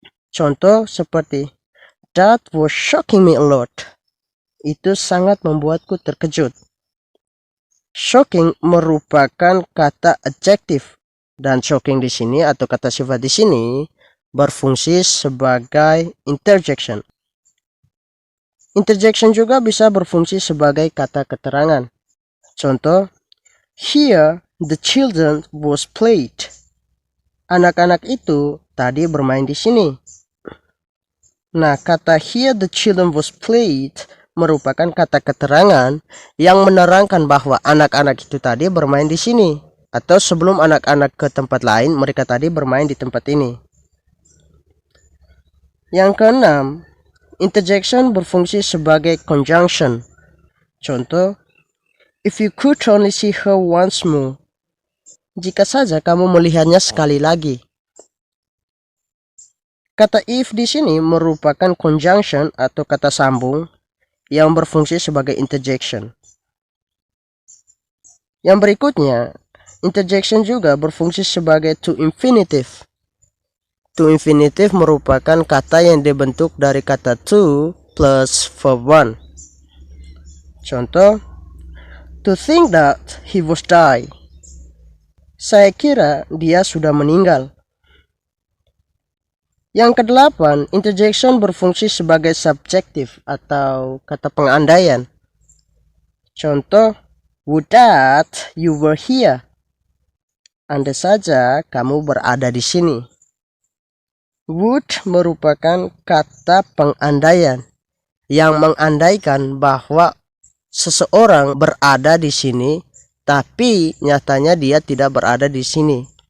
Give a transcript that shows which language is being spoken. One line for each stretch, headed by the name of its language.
Indonesian: Contoh seperti
English: that was shocking me a lot.
Indonesian: Itu sangat membuatku terkejut. Shocking merupakan kata adjective dan shocking di sini atau kata sifat di sini berfungsi sebagai interjection. Interjection juga bisa berfungsi sebagai kata keterangan.
English: Contoh, here the children was played.
Indonesian: Anak-anak itu tadi bermain di sini. Nah, kata
English: here the children was played
Indonesian: merupakan kata keterangan yang menerangkan bahwa anak-anak itu tadi bermain di sini. Atau sebelum anak-anak ke tempat lain, mereka tadi bermain di tempat ini. Yang keenam, interjection berfungsi sebagai conjunction.
English: Contoh, if you could only see her once more.
Indonesian: Jika saja kamu melihatnya sekali lagi. Kata if di sini merupakan conjunction atau kata sambung yang berfungsi sebagai interjection. Yang berikutnya, interjection juga berfungsi sebagai to infinitive. To infinitive merupakan kata yang dibentuk dari kata to plus verb one.
English: Contoh, to think that he was die.
Indonesian: Saya kira dia sudah meninggal. Yang kedelapan, interjection berfungsi sebagai subjektif atau kata pengandaian.
English: Contoh, would that you were here.
Indonesian: Andai saja kamu berada di sini. Would merupakan kata pengandaian yang mengandaikan bahwa seseorang berada di sini, tapi nyatanya dia tidak berada di sini.